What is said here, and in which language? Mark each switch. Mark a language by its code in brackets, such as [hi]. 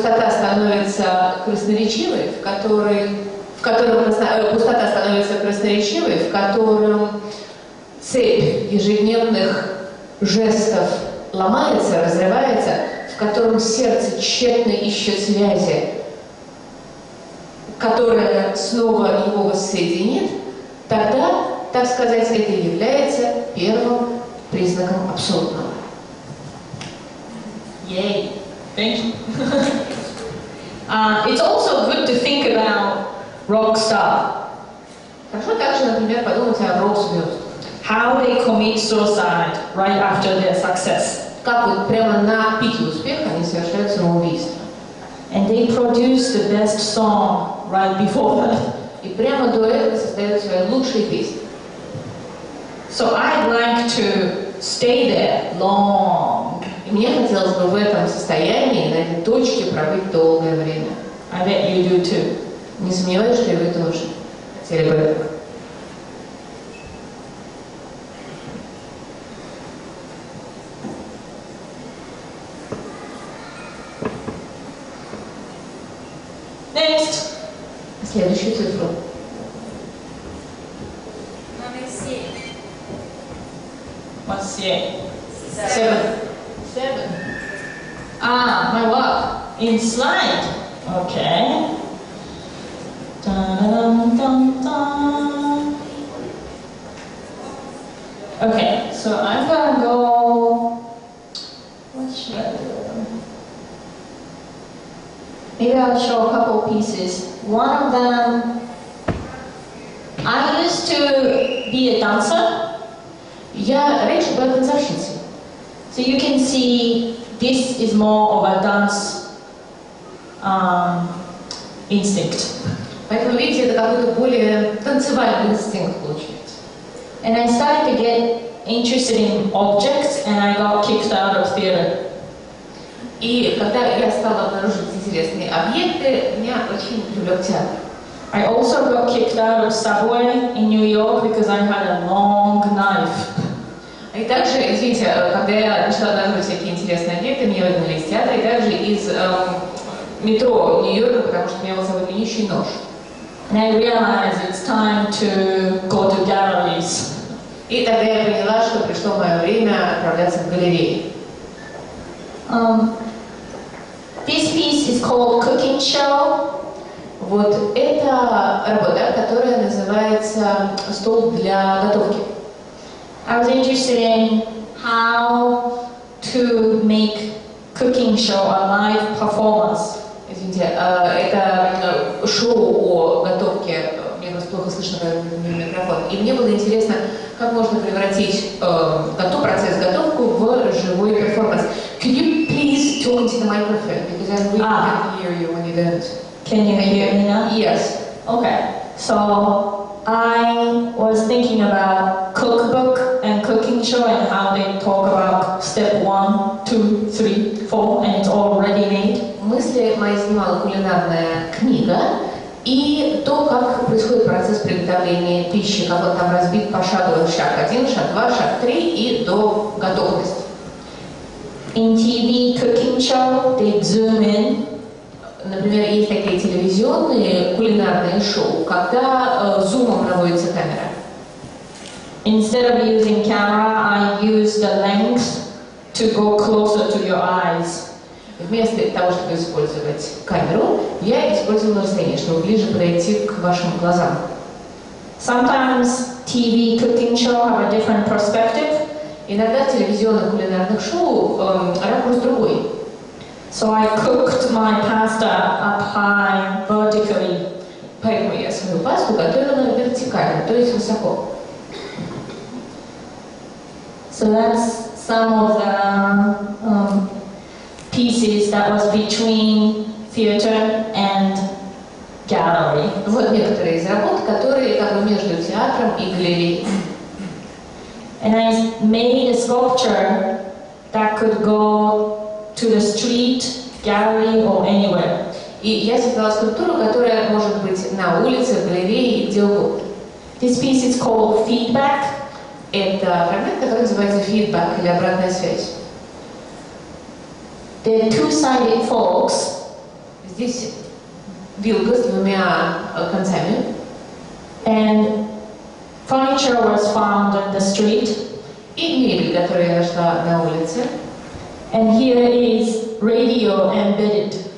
[ru] становится красноречивой, в котором пустота становится красноречивой, в котором цепь ежедневных жестов ломается, разрывается, в котором сердце тщетно ищет связи, которая снова его воссоединит, тогда, так сказать, это является первым признаком абсурдного. [en] Yay. Thank you. It's also good to think about rock star. [ru] Хорошо также, например, подумать о рок-звездах. [en] How they commit suicide right after their success. [ru] Как вот прямо на пике успеха они совершают самоубийство. [en] And they produce the best song right before that. [ru] И прямо до этого создают свои лучшие песни. [en] So I'd like to stay there long. [ru] И мне хотелось бы в этом состоянии, на этой точке, пробыть долгое время. [en] I bet you do too. [ru] Не сомневаюсь, что и вы тоже хотели бы этого. [en] Next. [ru] Следующую цифру. Номер 7. [en] What's the 7? 7. Ah, my work in slide. Okay. Dun, dun, dun. Okay, so I'm gonna go. What should I do? Maybe I'll show a couple pieces. One of them, I used to be a dancer. [ru] Я раньше была танцовщицей. [en] So you can see this is more of a dance instinct. [ru] Поэтому, видите, это какой-то более танцевальный инстинкт получается. [en] And I started to get interested in objects and I got kicked out of theater. [ru] И когда я стала обнаруживать интересные объекты, меня очень привлек театр. [en] I also got kicked out of Subway in New York because I had a long knife. [ru] И также, извините, когда я начала обнаруживать всякие интересные объекты, меня выгнали из театра, и также из метро Нью-Йорка, потому что у меня был самый длиннющий нож. [en] And I realized it's time to go to galleries. [ru] И тогда я поняла, что пришло мое время отправляться в галереи. [en] This piece is called Cooking Show. [ru] Вот это работа, которая называется «Стол для готовки». [en] I was interested in how to make cooking show a live performance. [ru] Извините, это шоу о готовке, мне просто плохо слышно микрофон, и мне было интересно, как можно превратить процесс готовку в живой перформанс. [en] Could you please talk into the microphone, because I really can't hear you when you don't. Can you hear me now? Yes. Okay, so I was thinking about cookbook and cooking show and how they talk about step 1, 2, 3, 4 and it's all ready made. [ru] Мысли мои снимала кулинарная книга и то, как происходит процесс приготовления пищи, как он там разбит пошагово: шаг 1, шаг 2, шаг 3 и до готовности. [en] In TV cooking show, they zoom in. [ru] Например, есть такие телевизионные кулинарные шоу, когда зумом наводится камера. [en] Instead of using camera, I use the lens to go closer to your eyes. [ru] Вместо того, чтобы использовать камеру, я использовала расстояние, чтобы ближе подойти к вашим глазам. [en] Sometimes TV cooking show have a different perspective. [ru] Иногда в телевизионных кулинарных шоу ракурс другой. [en] So I cooked my pasta up high vertically. [ru] Поэтому я свою пасту готовила вертикально, то есть высоко. [en] So that's some of the pieces that was between theater and gallery. [ru] Вот некоторые из работ, которые как бы между театром и галереей. [en] And I made a sculpture that could go to the street, gallery or anywhere. [ru] И я создала скульптуру, которая может быть на улице, в галерее и где угодно. [en] This piece is called Feedback. [ru] Это фрагмент, который называется feedback или обратная связь. [en] They're two-sided forks. [ru] Здесь вилка с двумя концами. [en] And furniture was found on the street. [ru] И мебель, которую я нашла на улице. [en] And here is radio embedded.